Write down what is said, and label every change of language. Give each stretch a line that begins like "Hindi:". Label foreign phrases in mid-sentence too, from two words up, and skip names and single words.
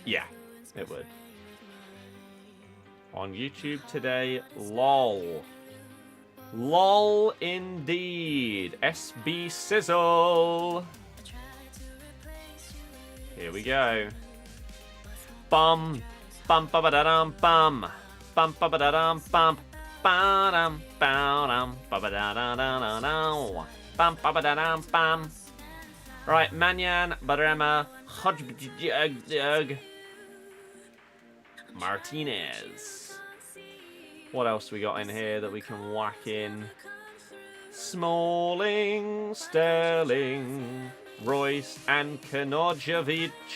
English: Yeah, it would. On YouTube today, lol. Lol indeed. SB Sizzle. Here we go. Bum. Bum ba ba da dum bum. Bum ba ba da dum bum. Ba dum ba dum ba ba da da da da da. Bum ba ba da dum bum. Right, Manyan, Bremer, Hodgberg, Martinez. What else we got in here that we can whack in? Smalling, Sterling, Royce, and Kanojevic.